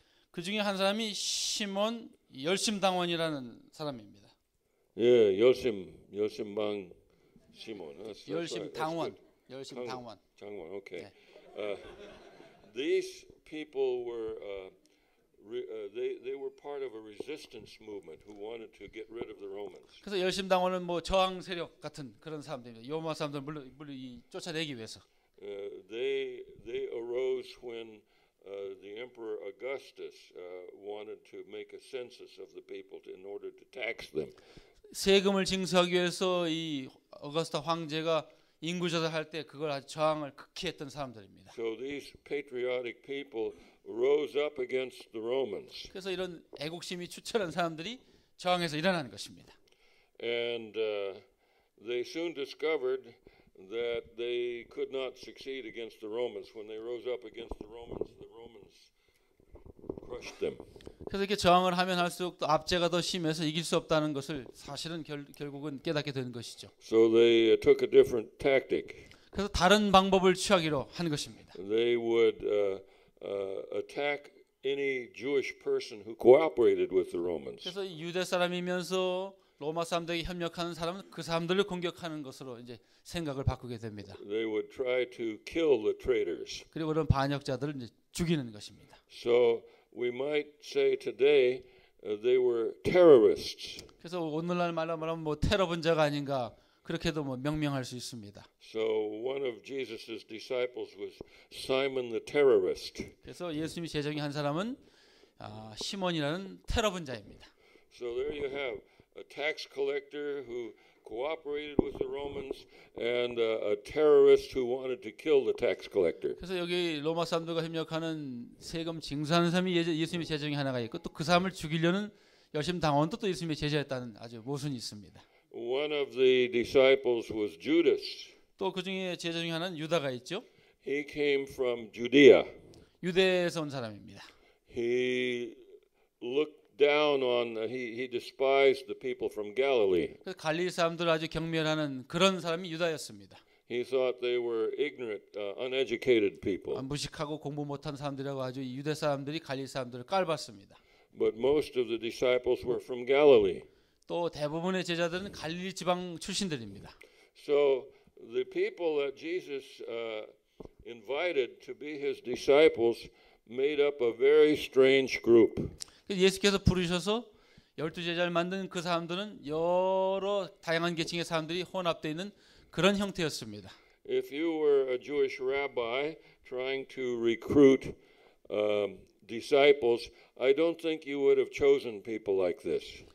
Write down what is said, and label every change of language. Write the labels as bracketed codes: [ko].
[ko] 그 중에 한 사람이 시몬 열심당원이라는 사람입니다. [en] Yeah, 열심방 Simon. [ko] 열심당원, 열심당원. [en] Tangwon, okay. These people were they were part of a resistance movement who wanted to get rid of the Romans. [ko] 그래서 열심당원은 뭐 저항 세력 같은 그런 사람들입니다. 로마 사람들 물론 쫓아내기 위해서. [en] They arose when the Emperor Augustus wanted to make a census of the people in order to tax them. [ko] 세금을 징수하기 위해서 이 어거스타 황제가 인구 조사할 때 그걸 아주 저항을 극히 했던 사람들입니다. [en] So these patriotic people rose up against the Romans. [ko] 그래서 이런 애국심이 추철한 사람들이 저항해서 일어나는 것입니다. [en] And they soon discovered that they could not succeed against the Romans. When they rose up against the Romans crushed them. [ko] 그래서 이렇게 저항을 하면 할수록 또 압제가 더 심해서 이길 수 없다는 것을 사실은 결국은 깨닫게 되는 것이죠. [en] So they took a different tactic. [ko] 그래서 다른 방법을 취하기로 한 것입니다. [en] They would attack any Jewish person who cooperated with the Romans. [ko] 그래서 유대 사람이면서 로마 사람들에게 협력하는 사람은 그 사람들을 공격하는 것으로 이제 생각을 바꾸게 됩니다. [en] They would try to kill the traitors. [ko] 그리고 그런 반역자들을 이제 죽이는 것입니다. [en] So we might say today they were terrorists. [ko] 그래서 오늘날 말로 말하면 뭐 테러 분자가 아닌가 그렇게도 뭐 명명할 수 있습니다. [en] So one of Jesus's disciples was Simon the terrorist. [ko] 그래서 예수님이 제정한 한 사람은 시몬이라는 테러 분자입니다. [en] So there you have a tax collector who cooperated with the Romans and a terrorist who wanted to kill the tax collector. [ko] 그래서 여기 로마 사람들과 협력하는 세금 징수하는 사람이 예수님의 제정이 하나가 있고 또 그 사람을 죽이려는 열심당원도 또 예수님의 제자였다는 아주 모순이 있습니다. [en] One of the disciples was Judas. [ko] 또 그 중에 제자 중에 하나는 유다가 있죠. [en] He came from Judea. [ko] 유대에서 온 사람입니다. [en] He looked down on he despised the people from Galilee. [ko] 그래서 갈릴리 사람들을 아주 경멸하는 그런 사람이 유다였습니다. [en] He thought they were ignorant, uneducated people. [ko] 무식하고 공부 못한 사람들이라고 아주 유대 사람들이 갈릴리 사람들을 깔봤습니다. [en] But most of the disciples were from Galilee. [ko] 또 대부분의 제자들은 갈릴리 지방 출신들입니다. [en] So the people that Jesus invited to be his disciples made up a very strange group. [ko] 예수께서 부르셔서 12제자를 만든 그 사람들은 여러 다양한 계층의 사람들이 혼합되어 있는 그런 형태였습니다. [en] If you were a Jewish rabbi trying to recruit disciples, I don't think you would have chosen people like this.